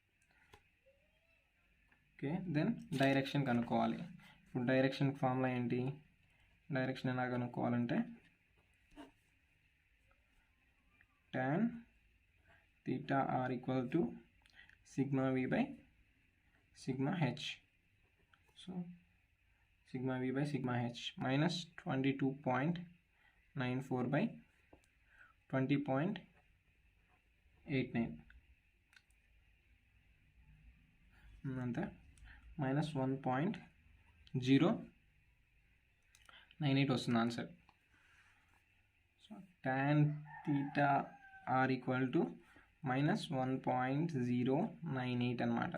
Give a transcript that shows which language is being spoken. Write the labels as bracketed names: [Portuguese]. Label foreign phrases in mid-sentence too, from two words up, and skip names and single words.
[English] okay, then direction [Telugu] కనుక్కోవాలి. ఇప్పుడు [English] direction formula [Telugu] ఏంటి, డైరెక్షన్ ఎలా కనుక్కోవాలంటే [English] tan theta r equal to sigma v by sigma h. సో sigma v by sigma h minus 22.94 by 20.89 అంతే, మైనస్ 1.098 వస్తుంది ఆన్సర్. so tan theta r equal to minus 1.098 అనమాట.